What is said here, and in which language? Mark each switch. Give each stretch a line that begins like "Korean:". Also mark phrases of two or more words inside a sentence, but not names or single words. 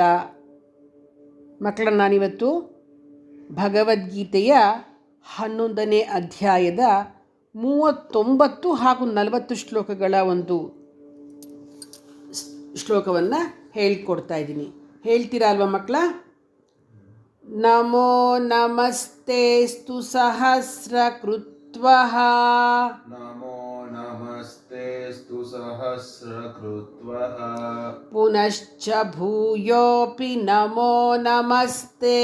Kannada: ಮಕ್ಕಳನ್ನ ನಾನಿವತ್ತು ಭಗವದ್ಗೀತೆಯ 11ನೇ ಅಧ್ಯಾಯದ 39 ಹಾಗೂ 40 ಶ್ಲೋಕಗಳ ಒಂದು ಶ್ಲೋಕವನ್ನು ಹೇಳ್ಕೊಡ್ತಾ ಇದ್ದೀನಿ. ಹೇಳ್ತೀರಾ ಅಲ್ವಾ ಮಕ್ಕಳ?
Sanskrit: ನಮೋ ನಮಸ್ತೆಸ್ತು ಸಹಸ್ರಕೃತ್ವಃ ನಮೋ ನಮಸ್ತೆಸ್ತು ಸಹಸ್ರಕೃತ್ವಃ ಪುನಶ್ಚ ಭೂಯೋಪಿ ನಮೋ ನಮಸ್ತೆ